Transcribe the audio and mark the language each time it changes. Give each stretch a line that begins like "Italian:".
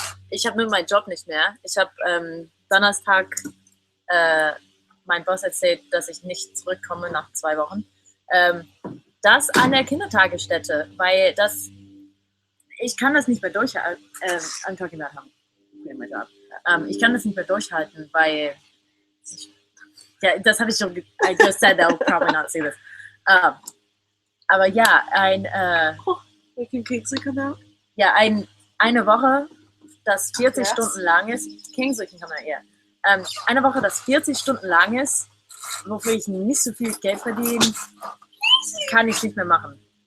German: Ich habe nur meinen Job nicht mehr. Ich habe Donnerstag mein Boss erzählt, dass ich nicht zurückkomme nach 2 Wochen. Das an der Kindertagesstätte, weil ich kann das nicht mehr durchhalten.
English: I'm talking about my job.
German: Ich kann das nicht mehr durchhalten, weil das habe ich schon.
English: I just said they'll probably not see this.
German: Aber ja,
English: Can Kingsley come out?
German: Ja, eine Woche, das 40 Stunden lang ist.
English: Kingsley can come out, yeah.
German: Eine Woche, das 40 Stunden lang ist, wofür ich nicht so viel Geld verdiene, kann ich nicht mehr machen.